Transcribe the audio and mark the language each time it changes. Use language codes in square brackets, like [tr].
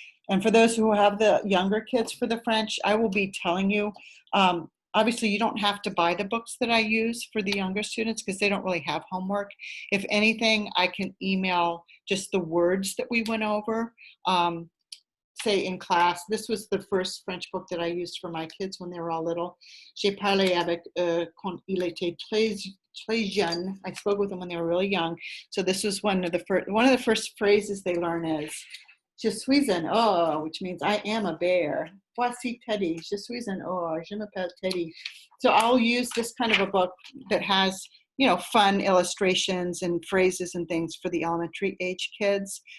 [en] And for those who have the younger kids for the French, I will be telling you, obviously you don't have to buy the books that I use for the younger students because they don't really have homework. If anything, I can email just the words that we went over. say in class, this was the first French book that I used for my kids when they were all little. [fr] J'ai parlé avec quand il était très jeune. [en] I spoke with them when they were really young. So this was one of the first phrases they learn is, [fr] Je suis un ours, [en] which means I am a bear. [fr] Voici Teddy. Je suis un ours. Je m'appelle Teddy. [en] So I'll use this kind of a book that has, you know, fun illustrations and phrases and things for the elementary age kids.